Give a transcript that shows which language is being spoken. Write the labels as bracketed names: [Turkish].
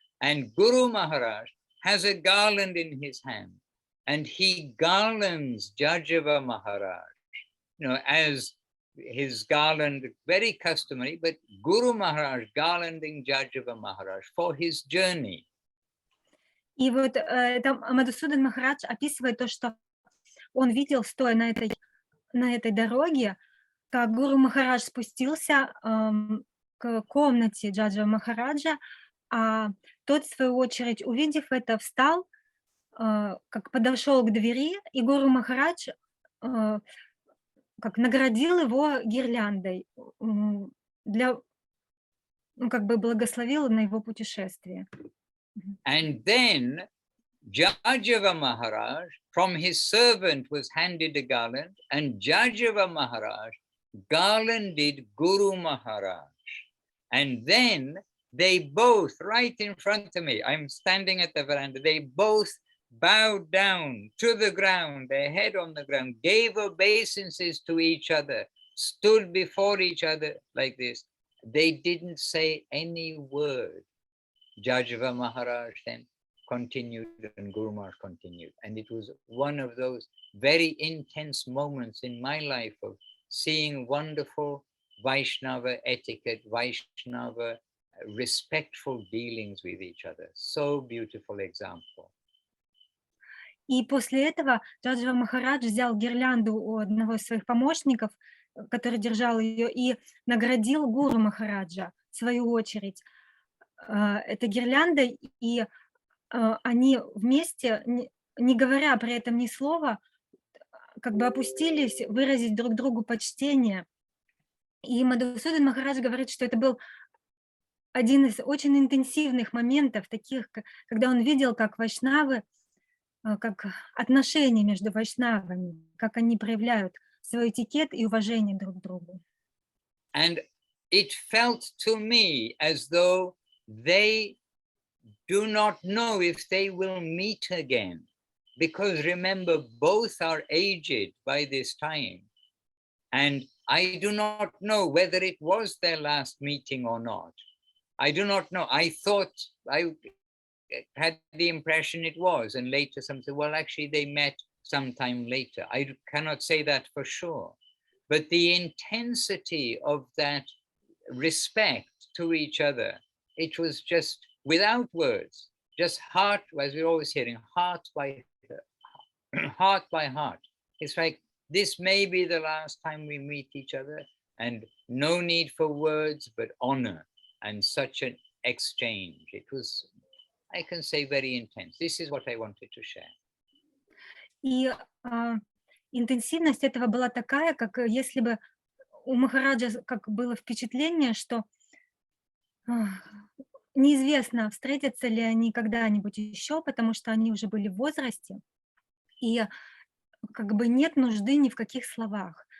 [English] And Guru Maharaj has a garland in his hand, and he garlands Jajava Maharaj, as his garland, very customary, but Guru Maharaj garlanding Jajava Maharaj for his journey. [Russian] И вот Мадхусудан Махарадж описывает то, что он видел, стоя на этой дороге, как Гуру Махарадж спустился к комнате Джаджава Махараджа, а тот, в свою очередь, увидев это, встал, как подошел к двери, и Гуру Махарадж как наградил его гирляндой, как бы благословил на его путешествие. [English] And then Jajava Maharaj, from his servant, was handed a garland, and Jajava Maharaj garlanded Guru Maharaj. And then they both, right in front of me, I'm standing at the veranda, they both bowed down to the ground, their head on the ground, gave obeisances to each other, stood before each other like this. They didn't say any word. Jajava Maharaj then continued and Guru Maharaj continued. And it was one of those very intense moments in my life of seeing wonderful Vaishnava etiquette, Vaishnava respectful dealings with each other. So beautiful example. [Russian] И после этого Джаджава Махарадж взял гирлянду у одного из своих помощников, который держал ее, и наградил гуру Махараджа, в свою очередь. Это гирлянда, и они вместе, не говоря при этом ни слова, как бы опустились выразить друг другу почтение. И Мадхусудан Махарадж говорит, что это был один из очень интенсивных моментов, таких, когда он видел, как вайшнавы, как отношения между вайшнавами, как они проявляют свой этикет и уважение друг к другу. [English] And it felt to me as though they do not know if they will meet again. Because remember, both are aged by this time. And I do not know whether it was their last meeting or not. I do not know. I thought, I had the impression it was. And later some said, well, actually they met sometime later. I cannot say that for sure. But the intensity of that respect to each other, it was just without words, just heart, as we're always hearing, heart by heart. It's like, this may be the last time we meet each other, and no need for words, but honor and such an exchange. It was, I can say, very intense. This is what I wanted to share. [Russian] И интенсивность этого была такая, как если бы у Махараджа как было впечатление, что неизвестно, встретятся ли они когда-нибудь еще, потому что они уже были в возрасте, и как бы нет нужды ни в каких словах.